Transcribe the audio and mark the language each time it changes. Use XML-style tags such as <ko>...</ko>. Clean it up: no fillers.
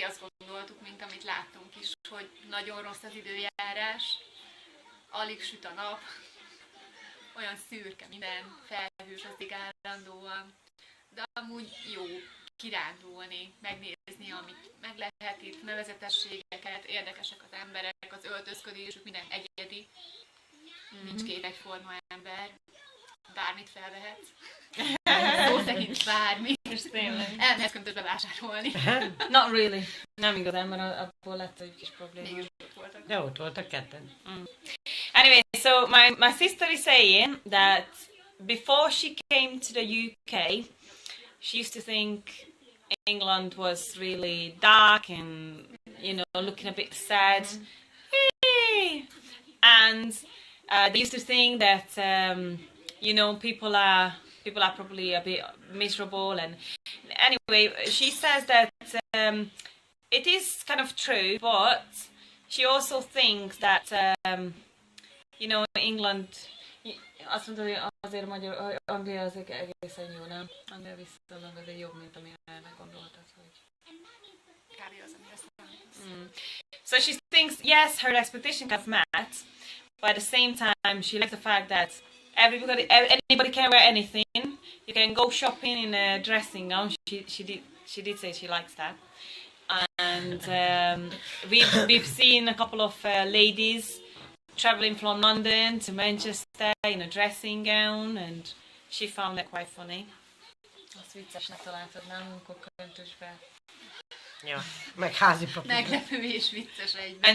<hu>Azt gondoltuk, mint amit láttunk is, hogy nagyon rossz az időjárás, alig süt a nap, olyan szürke minden, felhősödik állandóan, de amúgy jó kirándulni, megnézni, amit meg lehet itt, nevezetességeket, érdekesek az emberek, az öltözködésük, minden egyedi, nincs két egyforma ember, bármit felvehetsz. Szó szerint bármi. Elmehetsz köntösbe vásárolni.</hu> <en>Not really.</en> <hu>Nem igazán, mert abból lett egy kis probléma. De ott voltak ketten.</hu> <en>Anyway, so my sister is saying that before she came to the UK, she used to think England was really dark and, you know, looking a bit sad. Hey! And they used to think that, you know, people are probably a bit miserable. And anyway, she says that it is kind of true, but she also thinks that, you know, England,</en> <hu>azt mondta, hogy azért magyar, Anglia az egészen jó, nem? Anglia viszonylag azért jobb, mint amire meggondoltad, hogy... Kb. Az, amire számítasz.</hu> <en>So she thinks, yes, her expectations have met, but at the same time, she likes the fact that anybody can wear anything. You can go shopping in a dressing gown. She did say she likes that. And we've seen a couple of ladies traveling from London to Manchester in a dressing gown, and she found that quite funny.</en> <hu>Azt viccesnek találtad, nem? Amikor köntösbe. Ja, meg házi papír. Meglepő és vicces egyben.</hu>